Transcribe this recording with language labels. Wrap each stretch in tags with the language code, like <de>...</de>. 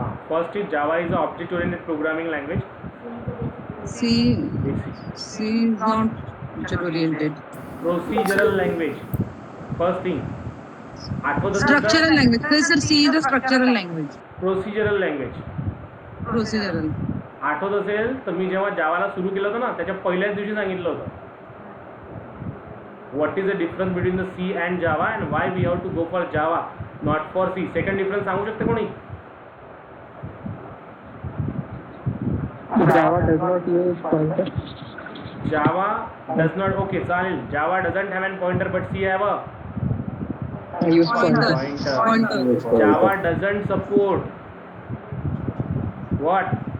<en>First is Java is an object oriented programming language. C is not future oriented. Procedural language first thing आठवत Structural language. Sir, C is a structural language. Procedural language Procedural.</en> <mr>आठवत असेल तर मी जेव्हा जावाला सुरू केलं होतं ना त्याच्या पहिल्याच दिवशी सांगितलं होतं</mr> <en>What is the difference between the C and Java and why we have to go for Java not for C.</en> <mr>Second difference सांगू शकते कोणी?</mr> <en>Java does not use pointer. Java does not okay चालेल. Java doesn't have an pointer but C have a I use pointer. pointer. Java doesn't support what?</en>